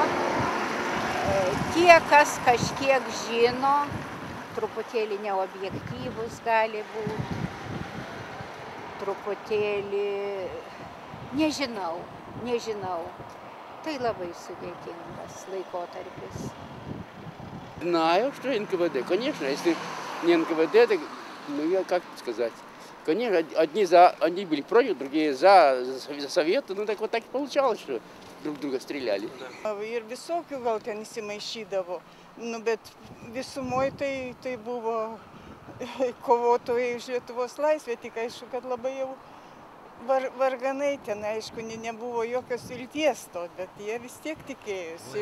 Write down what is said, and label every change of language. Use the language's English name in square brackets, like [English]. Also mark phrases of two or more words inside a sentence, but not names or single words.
[Lithuanian] Tie, kas kažkiek žino, truputėlį neobjektyvus gali būti, truputėlį nežinau. Tai labai sudėtingas laikotarpis. [Russian] Знаю, что НКВД, конечно, если не НКВД, так, как сказать, конечно, одни были против, другие за Советы, так вот так и получалось, что друг друга стреляли. [Lithuanian] Ir visokių gal ten įsimaišydavo, bet visumoje tai buvo kovotojai už Lietuvos laisvę, tik aišku, kad labai jau varganai ten, aišku, nebuvo jokios vilties to, bet jie vis tiek tikėjosi.